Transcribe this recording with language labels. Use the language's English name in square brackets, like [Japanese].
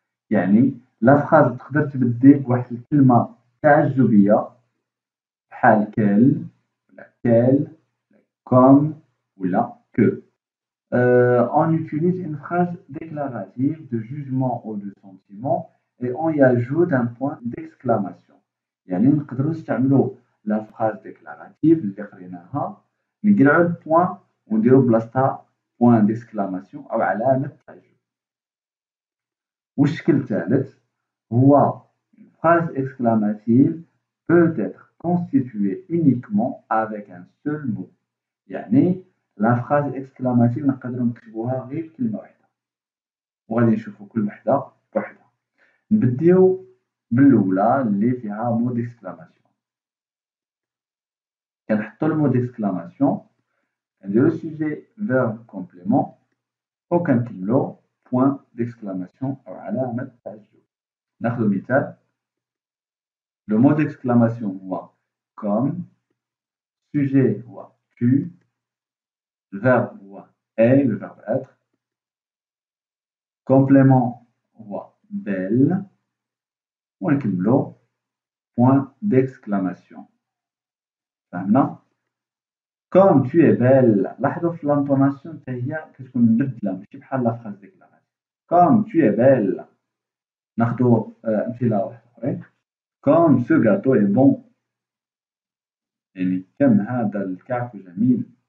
[Arabic] يعني لا فراز تقدر تبدي بواحد الكلمة تعجبية بحال quel ولا quel comme ولا que. [French] On utilise une phrase déclarative de jugement ou de sentiment et on y ajoute un point d'exclamation. [Arabic] يعني نقدروا نستعملوا لا phrase déclarative اللي قريناها نقلعوا البوان ونديروا بلاصتها point d'exclamation أو علامة تعجب. والشكل الثالث هو [French] une phrase exclamative peut être constituée uniquement avec un seul mot. [Arabic] يعني لا فراز اكسكلاماتيف نقدروا نكتبوها غير بكلمة واحدة وغادي نشوفوا كل وحدة بوحدها. نبديو بالأولى اللي فيها مو ديكسكلاماسيون. كنحطو المو ديكسكلاماسيون كنديرو سوجي فيرب كومبليمون وكنكملو بوان ديكسكلاماسيون أو علامة تعجب. ناخدو مثال. لو مو ديكسكلاماسيون هو comme, sujet هو tu, le verbe هو est, le verbe être, complément هو belle ونكملو point d'exclamation. فهمنا؟ [French] comme tu es belle [Arabic] لاحظوا في لانطوناسيون حتى هي كتكون مبدلة ماشي بحال لا فراز ديكلاراتيف. [French] comme tu es belle. [Arabic] ناخدو أمثلة واحدة أخرين. [French] comme ce gâteau est bon. [Arabic] يعني كم هذا الكعك جميل.